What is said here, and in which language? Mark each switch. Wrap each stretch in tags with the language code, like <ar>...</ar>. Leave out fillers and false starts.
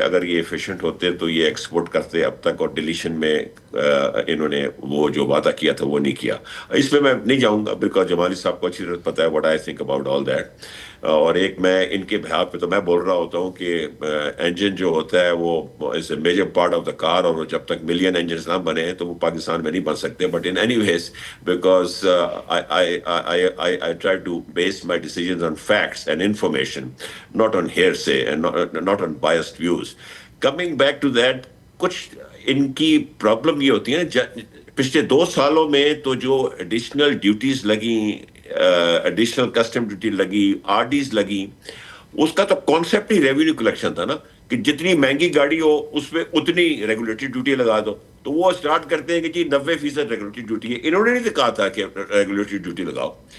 <ur>اگر یہ ایفیشینٹ ہوتے تو یہ ایکسپورٹ کرتے اب تک، اور ڈیلیشن میں انہوں نے وہ جو وعدہ کیا تھا وہ نہیں کیا. اس میں نہیں جاؤں گا بیکاز جمالی صاحب کو اچھی طرح پتہ ہے</ur> <en>What I think about all that.</en> <ur>اور ایک میں ان کے بہاف پہ تو میں بول رہا ہوتا ہوں کہ انجن جو ہوتا ہے وہ</ur> <en>is a major part of the car,</en> <ur>اور جب تک ملین انجنز نہ بنے ہیں تو وہ پاکستان میں نہیں بن سکتے.</ur> <en>But in any ways because I try to base my decisions on facts and information, not on hearsay and not on biased views. Coming back to that,</en> <ur>کچھ ان کی پرابلم یہ ہوتی ہے پچھلے 2 سالوں میں تو جو ایڈیشنل ڈیوٹیز لگیں، ایڈیشنل کسٹم ڈیوٹی لگی، آر ڈیز لگی، اس کا تو کانسیپٹ ہی ریونیو کلیکشن تھا نا، کہ جتنی مہنگی گاڑی ہو اس میں اتنی ریگولیٹری ڈیوٹی لگا دو. تو وہ اسٹارٹ کرتے ہیں کہ جی 90% ریگولیٹری ڈیوٹی ہے. انہوں نے نہیں کہا تھا کہ ریگولیٹری ڈیوٹی لگاؤ.</ur>